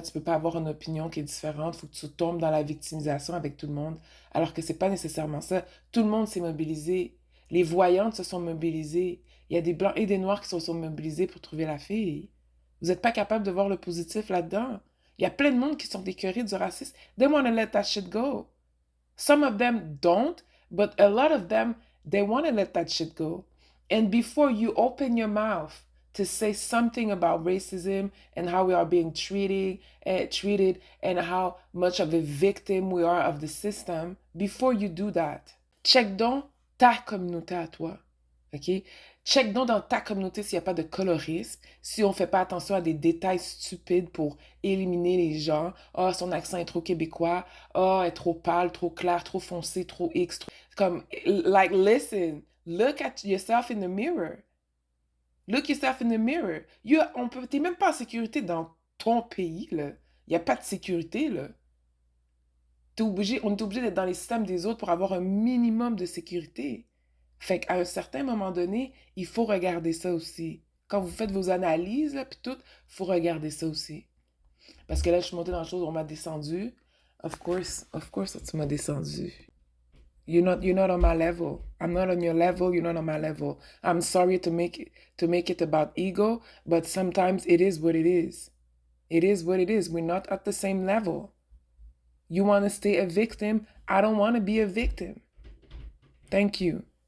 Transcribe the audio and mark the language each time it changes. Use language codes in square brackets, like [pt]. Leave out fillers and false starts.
[fr] Tu peux pas avoir une opinion qui est différente. Faut que tu tombes dans la victimisation avec tout le monde. Alors que c'est pas nécessairement ça. Tout le monde s'est mobilisé. Les voyantes se sont mobilisées. Il y a des blancs et des noirs qui se sont mobilisés pour trouver la fille. Vous n'êtes pas capable de voir le positif là-dedans. Il y a plein de monde qui sont écœurés du racisme. [en] They want to let that shit go. Some of them don't, but a lot of them, they want to let that shit go. And before you open your mouth to say something about racism and how we are being treated and how much of a victim we are of the system, before you do that, check [fr] donc ta communauté à toi. [en] OK? [fr] Check donc dans ta communauté s'il n'y a pas de colorisme, si on ne fait pas attention à des détails stupides pour éliminer les gens. Ah, oh, son accent est trop québécois. Ah, oh, elle est trop pâle, trop clair, trop foncé, trop X. [en] Comme, like, listen, look at yourself in the mirror. Look yourself in the mirror. [fr] T'es même pas en sécurité dans ton pays, là. Il n'y a pas de sécurité, là. On est obligé d'être dans les systèmes des autres pour avoir un minimum de sécurité. Fait qu'à un certain moment donné, il faut regarder ça aussi. Quand vous faites vos analyses, là, puis tout, il faut regarder ça aussi. Parce que là, je suis montée dans la chose, on m'a descendu. [en] Of course, [fr] tu m'as descendu. [en] You're not on my level. I'm not on your level. You're not on my level. I'm sorry to make it about ego, but sometimes it is what it is. It is what it is. We're not at the same level. You want to stay a victim. I don't want to be a victim. Thank you.